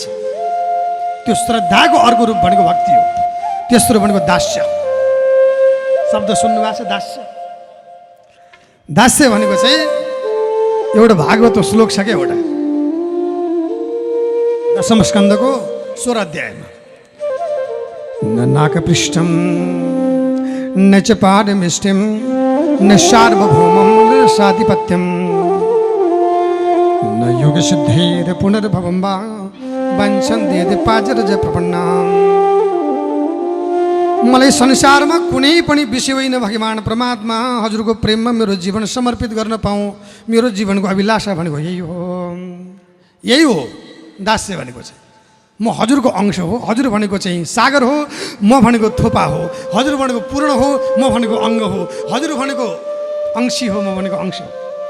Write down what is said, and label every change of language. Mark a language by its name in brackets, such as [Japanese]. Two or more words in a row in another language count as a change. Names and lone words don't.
[Nepali] त्यो श्रद्धाको अर्को रूप भनेको भक्ति हो। तेस्रो भनेको दास्य। शब्द सुन्नुभएको छ? दास्य। दास्य भनेको चाहिँ एउटा भागवतको श्लोक छ क्या, एउटा 10म स्कन्धको 16 अध्यायमा। [Sanskrit] न नाकपृष्ठम न च पादमिष्टिम न सार्वभौमं न साधिपत्यम न योगसिद्धेर पुनर्भवं वा वंशन्ति यदि पाजरज प्रपन्नाम्। [Nepali] मलाई संसारमा कुनै पनि विषय होइन भगवान् परमात्मा हजुरको प्रेममा मेरो जीवन समर्पित गर्न पाऊँ, मेरो जीवनको अभिलाषा भनेको यही हो। यही हो दास्य भनेको चाहिँ। म हजुरको अंश हो, हजुर भनेको चाहिँ सागर हो, म भनेको थोपा हो, हजुर भनेको पूर्ण हो, म भनेको अङ्ग हो, हजुर भनेको अंशी हो, म भनेको अंश हो।